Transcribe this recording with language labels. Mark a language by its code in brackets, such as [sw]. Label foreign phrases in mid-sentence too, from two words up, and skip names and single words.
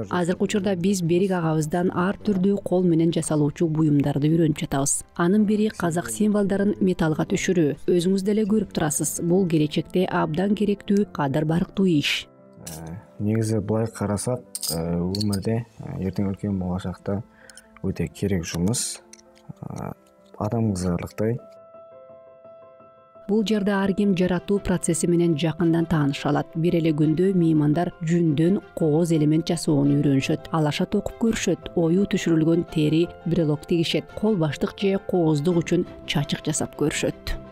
[ky] Азыркы учурда биз Берик агабыздан ар түрдүү кол менен жасалуучу буюмдарды үйрөнүп жатабыз. Анын бири казак символдорун металлга түшүрүү. Өзүңүз деле көрүп турасыз. Бул келечекте абдан керектүү, кадыр барктуу иш. [kk] Негизи былай карасак, өмүрдө эртең үлкен болашакта өте керек жұмыс. Адамгершіліктай. [ky] Бул жерде ар ким жаратуу процесси менен жакындан тааныша алат. Бир эле күндө меймандар жүндөн кооз элемент жасоону үйрөнүшөт. Алаша токуп көрүшөт. Ою түшүрүлгөн тери брелок тигишет. Кол баштык же кооздук үчүн чачык жасап көрүшөт.